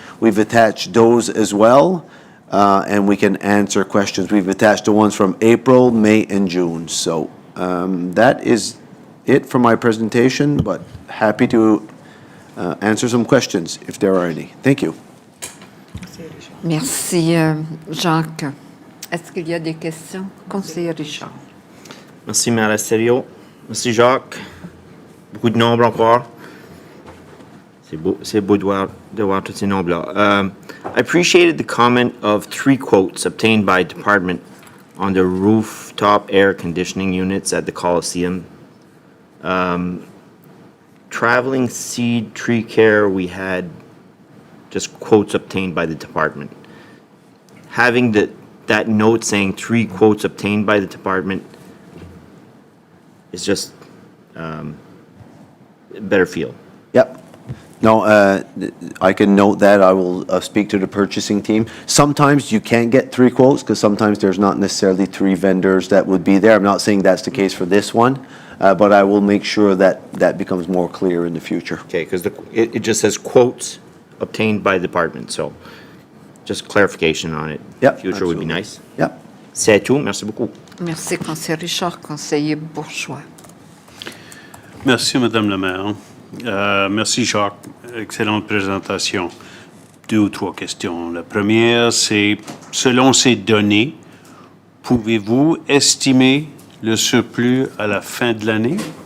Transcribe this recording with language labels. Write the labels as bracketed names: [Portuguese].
[English] We've attached those as well, and we can answer questions. We've attached the ones from April, May, and June. So that is it for my presentation, but happy to answer some questions if there are any. Thank you. [French] Merci, Jacques. Est-ce qu'il y a des questions? Conseiller Richard. Merci, Mme Asterio. Merci, Jacques. Beaucoup de nombres encore. C'est beau de voir tous ces nombres-là. [English] I appreciated the comment of 3 quotes obtained by department on the rooftop air conditioning units at the Coliseum. traveling seed tree care, we had just quotes obtained by the department. Having that note saying 3 quotes obtained by the department is just a better feel. Yep. No, I can note that. I will speak to the purchasing team. Sometimes you can get 3 quotes because sometimes there's not necessarily 3 vendors that would be there. I'm not saying that's the case for this one, but I will make sure that becomes more clear in the future. Okay, because it just says quotes obtained by the department, so just clarification on it. Yep, Future would be absolutely. nice. Yep. [French] C'est tout, merci beaucoup. Merci, conseiller Richard, conseiller Bourgeois. Merci, Madame la maire. Merci, Jacques. Excellente présentation. 2 ou 3 questions. La première, c'est, selon ces données, pouvez-vous estimer le surplus à la fin de l'année?